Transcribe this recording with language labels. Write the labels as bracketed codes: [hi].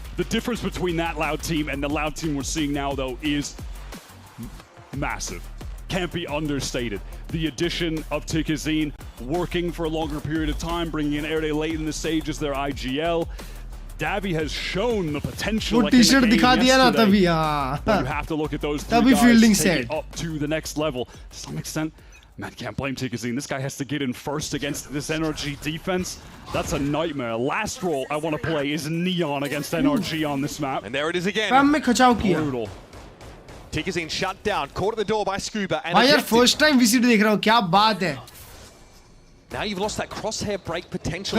[en] The difference between that Loud team and the Loud team we're seeing now, though, is massive. Can't be understated. The addition of tikicici working for a longer period of time, bringing in Erde late in the stage as their IGL. Davi has shown the potential. [hi] वो t-shirt दिखा दिया ना तभी [en] But you have to look at those 3 guys take it up to the next level. To some extent, man, can't blame tikicici. This guy has to get in first against this NRG defense. That's a nightmare. Last role I want to play is Neon against NRG on this map. And there it is again. Brutal. tikicici shut down, caught at the door by Scuba. And [hi] यार first time VCT देख रहा हूँ, क्या बात है? [en] Now you've lost that crosshair break potential.